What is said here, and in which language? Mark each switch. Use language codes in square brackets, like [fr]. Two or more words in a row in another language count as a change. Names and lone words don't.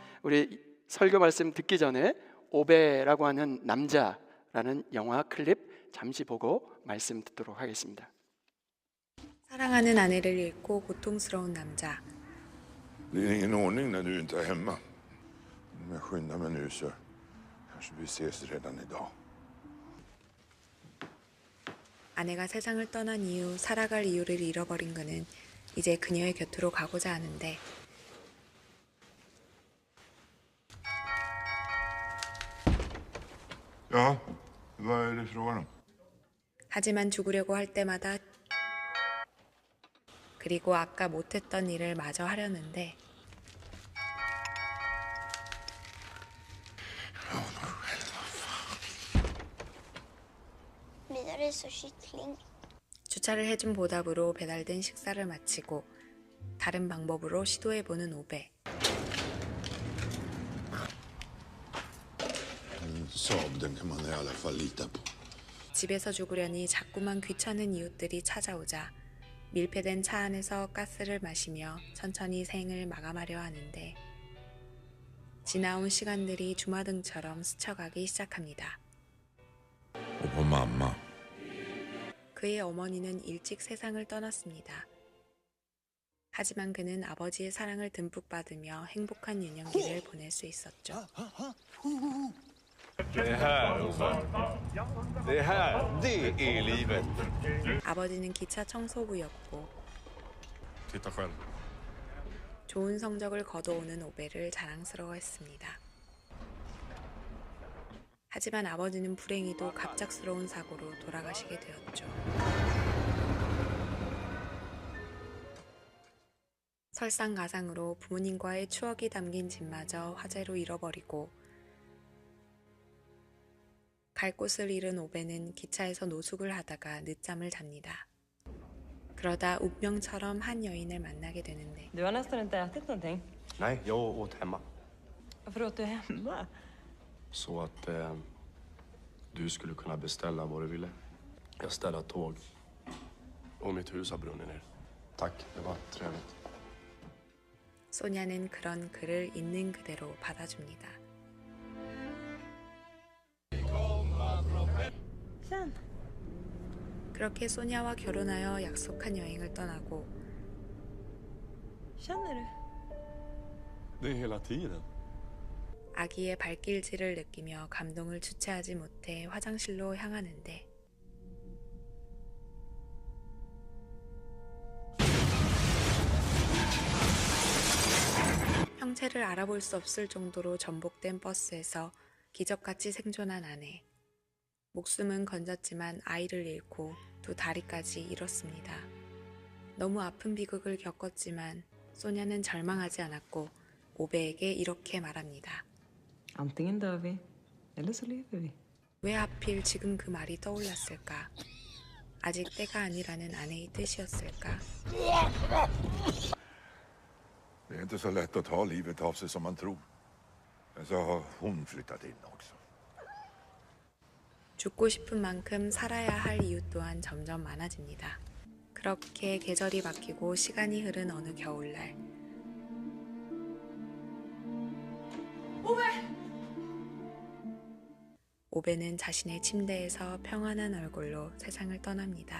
[ko] 우리 설교 말씀 듣기 전에 오베라고 하는 남자라는 영화 클립 잠시 보고 말씀 듣도록 하겠습니다. 사랑하는 아내를 잃고 고통스러운 남자. [sv] Det är ingen ordning när du inte är hemma. Om jag skyndar mig nu så kanske vi ses redan idag. [ko] 아내가 세상을 떠난 이후 살아갈 이유를 잃어버린 그는 이제 그녀의 곁으로 가고자 하는데 [sv] Ja, vad är det frågan om? [ko] 하지만 죽으려고 할 때마다 그리고 아까 못했던 일을 마저 하려는데 주차를 해준 보답으로 배달된 식사를 마치고 다른 방법으로 시도해보는 오베. [sv] En Saab, den kan man i alla fall lita på. [ko] 집에서 죽으려니 자꾸만 귀찮은 이웃들이 찾아오자 밀폐된 차 안에서 가스를 마시며 천천히 생을 마감하려 하는데 지나온 시간들이 주마등처럼 스쳐가기 시작합니다. [sv] Och på mamma. [ko] 그의 어머니는 일찍 세상을 떠났습니다. 하지만 그는 아버지의 사랑을 듬뿍 받으며 행복한 유년기를 보낼 수 있었죠. [sv] Det här, Ove. Det här, det är livet. [ko] 아버지는 기차 청소부였고 [sv] Titta själv. [ko] 좋은 성적을 거둬오는 오베를 자랑스러워했습니다. 하지만 아버지는 불행히도 갑작스러운 사고로 돌아가시게 되었죠. 설상가상으로 부모님과의 추억이 담긴 집마저 화재로 잃어버리고 갈 곳을 잃은 오베는 기차에서 노숙을 하다가 늦잠을 잡니다. 그러다 운명처럼 한 여인을 만나게 되는데 [sv] Du har nästan inte ätit någonting. Nej, jag åt hemma. Varför åt du hemma? Så att du skulle kunna beställa vad du ville. Jag ställde tåg. Och mitt hus har brunnit ner. Tack, det var trevligt. [ko] 소냐는 그런 그를 있는 그대로 받아줍니다. [sv] Sen. [ko] 그렇게 소냐와 결혼하여 약속한 여행을 떠나고 [sv] Känner du? Det är hela tiden. [ko] 아기의 발길질을 느끼며 감동을 주체하지 못해 화장실로 향하는데 형체를 알아볼 수 없을 정도로 전복된 버스에서 기적같이 생존한 아내. 목숨은 건졌지만 아이를 잃고 두 다리까지 잃었습니다. 너무 아픈 비극을 겪었지만 소냐는 절망하지 않았고 오베에게 이렇게 말합니다. [sv] Antingen dör vi, eller så lever vi. [ko] 왜 하필 지금 그 말이 떠올랐을까? 아직 때가 아니라는 아내의 뜻이었을까? [sv] Det är inte så lätt att ta livet av sig som man tror. Men så har hon flyttat in också. [ko] 죽고 싶은 만큼 살아야 할 이유 또한 점점 많아집니다. 그렇게 계절이 바뀌고 시간이 흐른 어느 겨울날 오베는 자신의 침대에서 평안한 얼굴로 세상을 떠납니다.